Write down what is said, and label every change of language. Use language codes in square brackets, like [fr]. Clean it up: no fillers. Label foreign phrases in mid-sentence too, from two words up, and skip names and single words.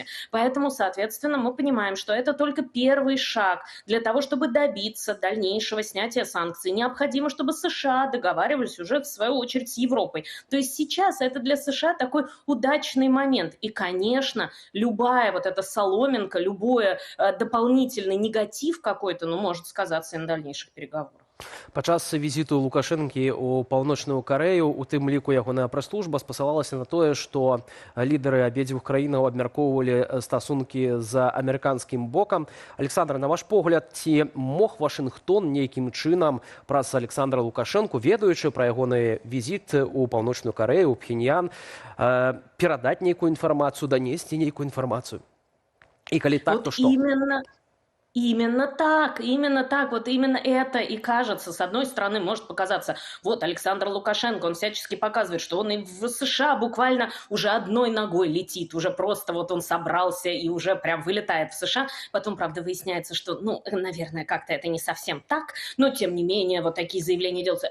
[ru] Поэтому, соответственно, мы понимаем, что это только первый шаг для того, чтобы добиться дальнейшего снятия санкций. Необходимо, чтобы США договаривались уже, в свою очередь, с Европой. То есть сейчас это для США такой удачный момент. И, конечно, любая вот эта соломинка, любой дополнительный негатив какой-то, может сказаться и на дальнейших переговорах. [be] Падчас візіту Лукашэнкі ў паўночную Карэю, у тым ліку ягоная прэс-служба спасылалася на тое, што лідары абедзвюх краінаў абмяркоўвалі стасункі з амерыканскім бокам. Александр, на ваш погляд, ці мог Вашынгтон нейкім чынам праз Александра Лукашэнку, ведаючы пра ягоны візіт у паўночную Карэю, у Пхеньян, перадаць нейкую інфармацыю, данесці нейкую інфармацыю? І калі так, то што? [ru] Именно так, вот именно это и кажется. С одной стороны, может показаться, вот Александр Лукашенко, он всячески показывает, что он и в США буквально уже одной ногой летит, уже просто вот он собрался и уже прям вылетает в США. Потом, правда, выясняется, что, ну, наверное, как-то это не совсем так, но тем не менее вот такие заявления делаются.